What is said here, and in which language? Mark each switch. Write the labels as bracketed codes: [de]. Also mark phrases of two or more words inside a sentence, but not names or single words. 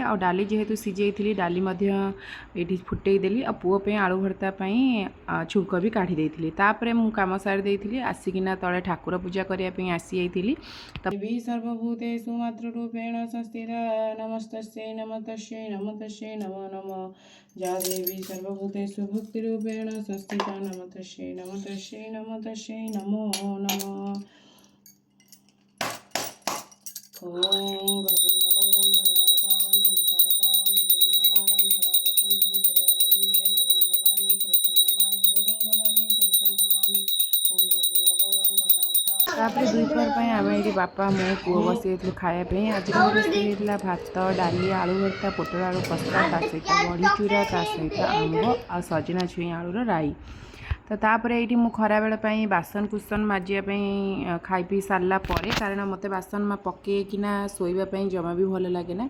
[or] ଆଉ ଡାଲି ଯେହେତୁ ସିଝେଇଥିଲି ଡାଲି ମଧ୍ୟ ଏଇଠି ଫୁଟେଇ ଦେଲି। ଆଉ ପୁଅ ପାଇଁ ଆଳୁ ଭର୍ତ୍ତା ପାଇଁ ଛୁଙ୍କ ବି କାଢ଼ି ଦେଇଥିଲି। ତାପରେ ମୁଁ କାମ ସାରି ଦେଇଥିଲି। ଆସିକିନା ତଳେ ଠାକୁର ପୂଜା କରିବା ପାଇଁ ଆସିଯାଇଥିଲି। [sa] ଦେବୀ ସର୍ବଭୂତେଷୁ ମାତୃରୂପେଣ ସଂସ୍ଥିତା ନମସ୍ତସ୍यै ନମସ୍ତସ୍यै ନମସ୍ତସ୍यै ନମୋ ନମଃ। या देवी सर्वभूतेषु भक्तिरूपेण संस्थिता नमस्तस्यै नमस्तस्यै नमस्तस्यै नमो नमः। ॐ गरुडगौरं गरुडावतारं संसारसारं भुजगेन्द्रहारं सदा वसन्तं हृदयारविन्दे भवं भवानी सहितं नमामि भवं भवानी सहितं नमामि। ॐ गरुडगौरं गरुडावतारं। [or] ତାପର ଦୁଇପହର ପାଇଁ ଆମେ ଏଠି ବାପା ମୁଁ ପୁଅ ବସିଯାଇଥିଲୁ ଖାଇବା ପାଇଁ। ଆଜି ରୋଷେଇ ହେଇଥିଲା ଭାତ, ଡାଲି, ଆଳୁ ଭର୍ତ୍ତା, ପୋଟଳ ଆଳୁ କଷା, ତା ସହିତ ବଢ଼ି ଚୁରା, ତା ସହିତ ଆମ୍ବ ଆଉ ସଜନା ଛୁଇଁ ଆଳୁର ରାଇ। ତ ତାପରେ ଏଇଠି ମୁଁ ଖରାବେଳ ପାଇଁ ବାସନ କୁସନ ମାଜିବା ପାଇଁ ଖାଇ ପିଇ ସାରିଲା ପରେ, କାରଣ ମୋତେ ବାସନ ପକେଇକିନା ଶୋଇବା ପାଇଁ ଜମା ବି ଭଲ ଲାଗେ ନା।